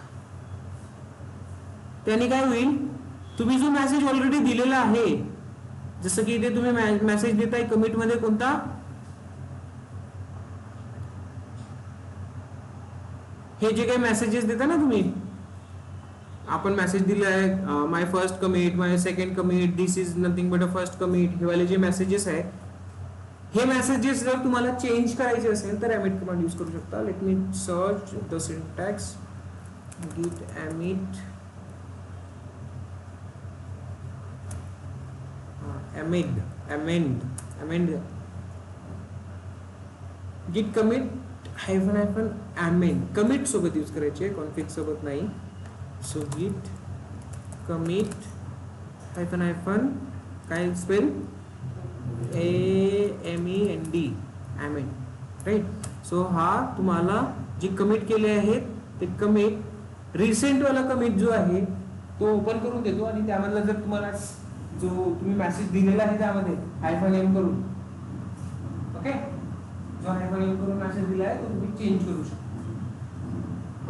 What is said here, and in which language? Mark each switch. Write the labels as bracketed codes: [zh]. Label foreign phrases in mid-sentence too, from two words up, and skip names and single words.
[mr] त्याने काय होईल, तुम्ही जो मेसेज ऑलरेडी दिलेला आहे, जसं की इथे तुम्ही मेसेज देताय कमिट मध्ये कोणता, हे जे काही मेसेजेस देता ना तुम्ही, आपण मेसेज दिला आहे [en] my first commit, my second commit, this is nothing but a first commit, [mr] हे वाले जे मेसेजेस आहे, हे मेसेजेस जर तुम्हाला चेंज करायचे असेल तर [en] emit command use [mr] करू शकता. [en] let me search the syntax git emit amend git commit -amend commit [mr] सोबत यूज करायचे, config सोबत नाही. [en] so git commit -, काय spell amend, right. [mr] सो हा तुम्हाला जे कमिट केले आहेत ते कमिट रिसेंट वाला कमिट जो आहे तो ओपन करून देतो आणि त्यामधला जर तुम्हाला जो तुम्ही मेसेज दिलेला आहे त्यामध्ये -m करून, ओके, जो -m करून मेसेज दिला आहे तो तुम्ही चेंज करू शकता.